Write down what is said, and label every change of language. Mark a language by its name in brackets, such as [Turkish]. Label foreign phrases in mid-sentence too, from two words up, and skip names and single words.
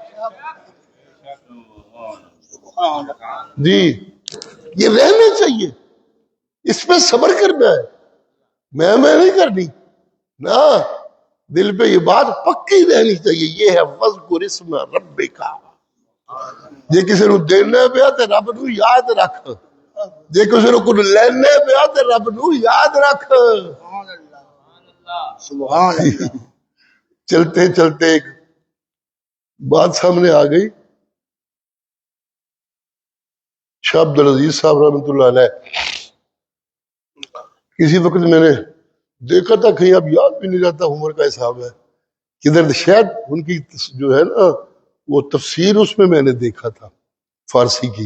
[Urdu] جی یہ رہنا چاہیے، اس پہ صبر کرنا ہے. میں نہیں کرنی نا، دل پہ یہ بات پکی رہنی چاہیے. [Punjabi] یہ ہے [Arabic] وذکر اسم ربک. [Punjabi] جے کسی نو دینا پیا تے رب نو یاد رکھ، جے کسی نو کچھ لینے پیا تے رب نو یاد رکھ. [Urdu] سبحان اللہ. چلتے چلتے ایک بات سامنے آ گئی. شاہ عبدالعزیز صاحب رحمۃ اللہ علیہ کسی وقت میں نے دیکھا تھا، کہیں اب یاد بھی نہیں رہتا عمر کا حساب ہے کدھر، شاید ان کی جو ہے نا وہ تفسیر اس میں نے دیکھا تھا فارسی کی.